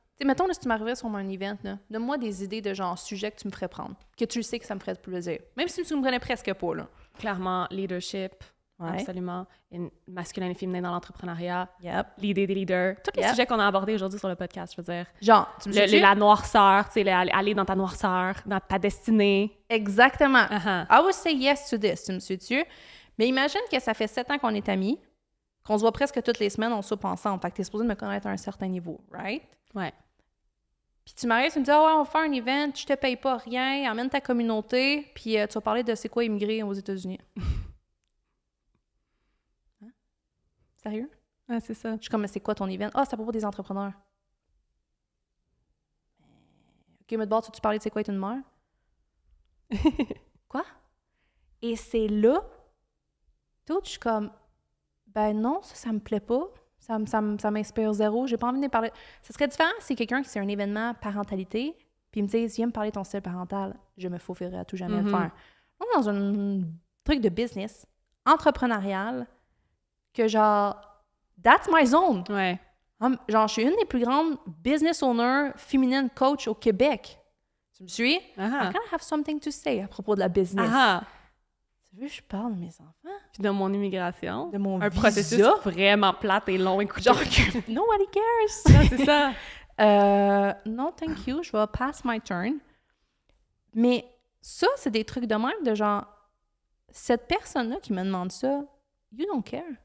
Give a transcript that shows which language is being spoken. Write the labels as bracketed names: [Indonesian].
[French] Tu sais, mettons, là, si tu m'arrivais sur mon event, là, donne-moi des idées de genre sujet que tu me ferais prendre, que tu sais que ça me ferait plaisir. Même si tu me connais presque pas, là. Clairement, leadership, absolument. Masculin et féminin dans l'entrepreneuriat, l'idée des leaders. Tous les sujets qu'on a abordés aujourd'hui sur le podcast, je veux dire. Genre, tu me dis la noirceur, tu sais, aller dans ta noirceur, dans ta destinée. Exactement. [English] I would say yes to this, [French] tu me suis-tu? Mais imagine que ça fait 7 ans qu'on est amis, qu'on se voit presque toutes les semaines, on soupe ensemble. Fait que t'es supposé me connaître à un certain niveau, [English] right? [French] Ouais. Puis tu m'arrives, tu me dis, on va faire un event, je te paye pas rien, emmène ta communauté, puis tu vas parler de c'est quoi immigrer aux États-Unis. Hein? Sérieux? Ouais, c'est ça. Je suis comme, mais c'est quoi ton event? Ah, c'est à propos des entrepreneurs. OK, mais d'abord, tu parlais de c'est quoi être une mère? Quoi? Et c'est là, tout, je suis comme, ben non, ça me plaît pas. Ça m'inspire zéro. J'ai pas envie de parler. Ça serait différent si c'est quelqu'un qui c'est un événement parentalité, puis il me dit, viens me parler de ton style parental. Je me faufilerai à tout jamais le faire. On est dans un truc de business, entrepreneurial, que genre, [English] that's my zone. [French] Ouais. Genre, je suis une des plus grandes business owners féminines coach au Québec. Tu me suis? [English] I'm gonna have something to say [French] à propos de la business. Tu veux que je parle de mes enfants? Puis de mon immigration. De mon un visa. Processus vraiment plate et long. Écoute, genre que [English] nobody cares. [French] Non, c'est ça. Non, [English] thank you. [French] Je vais [English] pass my turn. [French] Mais ça, c'est des trucs de même, de genre, cette personne-là qui me demande ça, [English] you don't care.